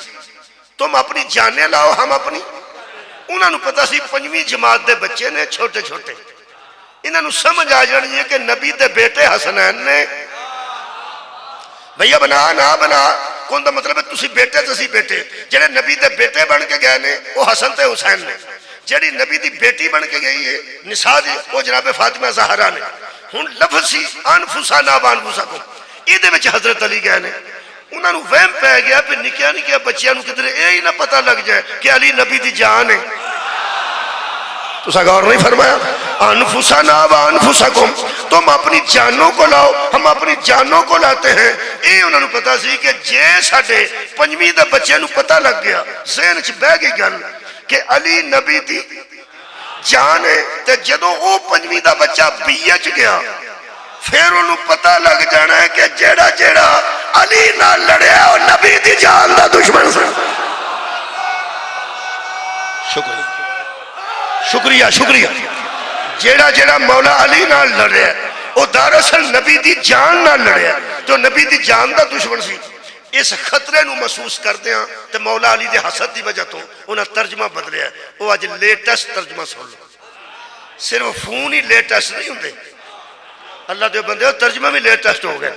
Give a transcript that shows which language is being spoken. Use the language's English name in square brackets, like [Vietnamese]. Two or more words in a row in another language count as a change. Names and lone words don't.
[Urdu] تم اپنی جانیں لاؤ ہم اپنی۔ [Punjabi] انہوں نے پتا سی 5ویں جماعت دے بچے نے چھوٹے چھوٹے، انہوں نے سمجھ آ جانی ہے کہ نبی دے بیٹے حسنین نے بھئیہ بنا نہ بنا کون دا مطلب ہے تسی بیٹے تسی بیٹے، جنہیں نبی دے بیٹے بن کے گئے نے وہ حسن تے حسین نے، جڑی نبی دی بیٹی بن کے گئی ہے نساء دی وہ جناب فاطمہ زہرا نے۔ ہن لفظ سی [Arabic] انفسنا و انفسکم، [Punjabi] ایدے وچ حضرت علی گئے نے، انہوں نے وہم پہ گیا پھر نکیا نکیا بچیاں نو کدھر اے ہی نہ پتہ لگ جائے کہ علی نبی دی جان ہے۔ تو سا غور نہیں فرمایا؟ [Arabic] انفسنا و انفسکم، [Urdu] تم اپنی جانوں کو لاؤ ہم اپنی جانوں کو لاتے ہیں۔ [Punjabi] اے انہوں نے پتا سی کہ جے ساڑھے 5ویں دا بچے نو پتہ لگ گیا، ذہن چ بہ گئی گل کہ علی نبی دی جان ہے، تے جدوں او 5ویں دا بچہ بیہ چ گیا پھر انہوں پتہ لگ جانا ہے کہ جیڑا جیڑا علی نہ لڑیا اور نبی دی جان دا دشمن سے۔ شکریہ شکریہ شکریہ۔ جیڑا جیڑا مولا علی نہ لڑیا وہ دراصل نبی دی جان نہ لڑیا جو نبی دی جان دا دشمن سی۔ اس خطرے نو محسوس کردے ہیں تے مولا علی دے حسد دی وجہ تو انہاں ترجمہ بدلیا ہے۔ وہ آج لیٹسٹ ترجمہ سن لو، صرف فون ہی لیٹسٹ نہیں ہوندے، اللہ دے بندے ہو ترجمہ بھی لیٹسٹ ہو گئے۔